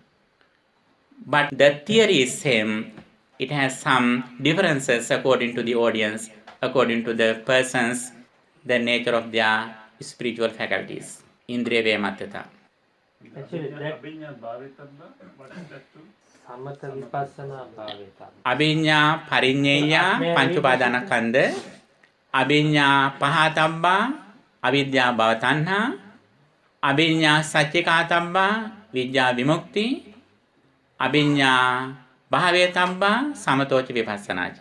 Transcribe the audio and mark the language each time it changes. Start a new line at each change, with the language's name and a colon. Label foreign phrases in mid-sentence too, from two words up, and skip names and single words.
English: But the theory is same. It has some differences according to the audience, according to the persons, the nature of their spiritual faculties.
Pali: Indriya Vemattata.
English: Actually, that
Pali: Abhiññā Bhavetabba,
English: what is that too?
Pali: Samatha Vipassana Bhavetabba. Abhiññā Pariññeya Panchupadana Kanda, Abhiññā Pahatabba, Avidya Bhavatanha, Abhiññā Satchikatabba, Vidya Vimukti, Abhiññā Bhavetabba, Samatocha Vipassanacha.